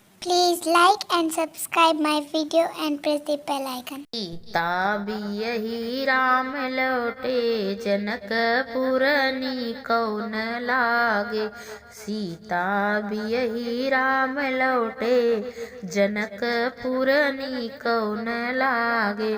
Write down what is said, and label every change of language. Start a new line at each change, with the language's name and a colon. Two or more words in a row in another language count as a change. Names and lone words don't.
English: Please like and subscribe my video and press the bell icon.
Maithili: सीता बियहि राम लौटे जनकपुर कौन लागे। सीता बियहि राम लौटे जनकपुर कौन लागे।